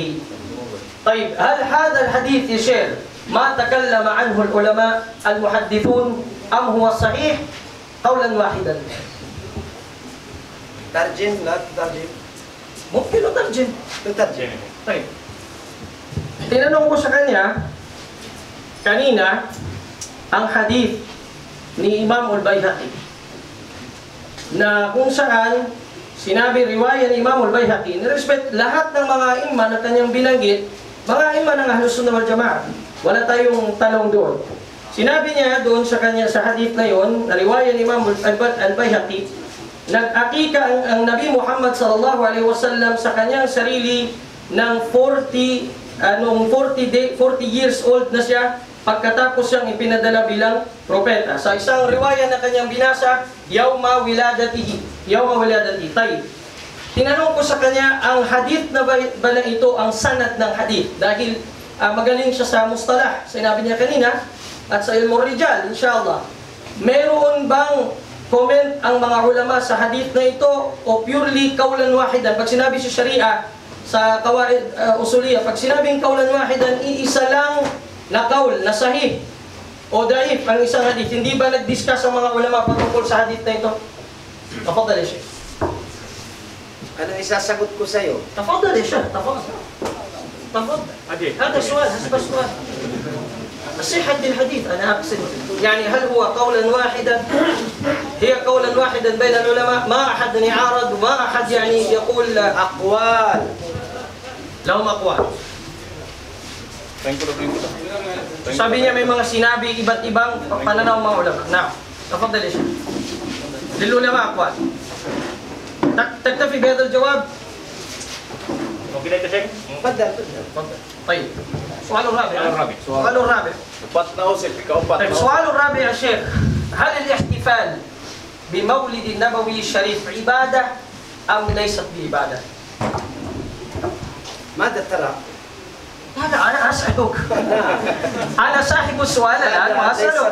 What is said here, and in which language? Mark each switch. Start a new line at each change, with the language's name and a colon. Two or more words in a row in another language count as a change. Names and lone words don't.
Arabic: طيب هل هذا الحديث يا شيخ ما تكلم عنه العلماء المحدثون أم هو صحيح قولا واحدا؟ ترجم، لا تترجم. ممكن أترجم. تترجم.
Filipino: طيب tinanong ko sa kanya kanina ang hadith ni Imam al-Baihaqi na kung saan sinabi riwaya ni Imam al-Baihaqi, nirespect lahat ng mga imam na kanyang binanggit, mga imam ng
Arabic: أهل السنة والجماعة.
Filipino: Wala tayong talong doon. Sinabi niya doon sa kanya sa hadith na yon, na riwaya ni Imam al-Baihaqi, nag-akika ang Nabi Muhammad
Arabic: صلى الله عليه وسلم
Filipino: sa kanyang sarili ng
English: 40 years old
Filipino: na siya pagkatapos siyang ipinadala bilang propeta. Sa isang riwaya na kanyang binasa,
Arabic: يوم ولادته.
Filipino: Tayyib. Tinanong ko sa kanya, ang hadith na ba na ito ang sanad ng hadith? Dahil magaling siya sa mustalah, sinabi niya kanina, at sa
Arabic: علم الرجال,
Filipino: inshallah. Meron bang comment ang mga ulama sa hadith na ito o purely
Arabic: قولا واحدا?
Filipino: Pag sinabi sa Sharia, sa
Arabic: قواعد أصولية,
Filipino: pag sinabing
Arabic: قولا واحدا,
Filipino: iisa lang na kaul, na sahih o daif ang isang hadith. Hindi ba nag-discuss ang mga ulama patungkol sa hadith na ito?
Arabic: تفضل يا شيخ.
Filipino: Ano isasagot ko sa iyo?
Arabic: تفضل يا شيخ تفضل هذا سؤال حسب السؤال صحة الحديث أنا أقصد يعني هل هو قولا واحدا هي قولا واحدا بين العلماء ما أحد يعارض وما أحد يعني يقول Akwal. لهم أقوال
Filipino: sabi niya may mga sinabi iba't ibang pananaw mga ulama. Now,
Arabic: تفضل يا شيخ للعلماء أقوال تكتفي بهذا الجواب؟
Filipino: Okay na ito, Sheikh?
Arabic: Padal. طيب السؤال الرابع السؤال الرابع
Tausug: Upat na usip, ikaw upat.
Arabic: طيب السؤال الرابع يا شيخ هل الاحتفال بمولد النبوي الشريف عبادة أم ليست بعبادة؟ ماذا ترى؟ هذا أنا أسألك أنا صاحب السؤال الآن ليس وأسألك